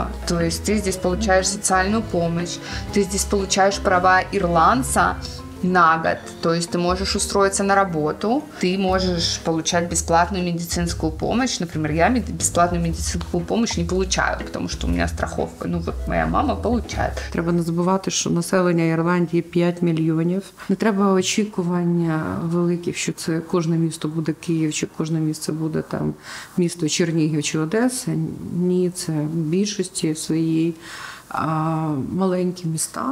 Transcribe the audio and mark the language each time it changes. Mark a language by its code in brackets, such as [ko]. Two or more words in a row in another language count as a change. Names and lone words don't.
[ru] То есть ты здесь получаешь социальную помощь, ты здесь получаешь права ирландца на год. То есть ты можешь устроиться на работу, ты можешь получать бесплатную медицинскую помощь. Например, я бесплатную медицинскую помощь не получаю, потому что у меня страховка. Ну вот моя мама получает. [uk] Треба не забувати, що населення Ірландії 5 мільйонів. Не треба очікування великих, що це кожне місто буде Київ, чи кожне місце буде там місто Чернігів чи Одеса. Ні, це в більшості своїй маленькі міста.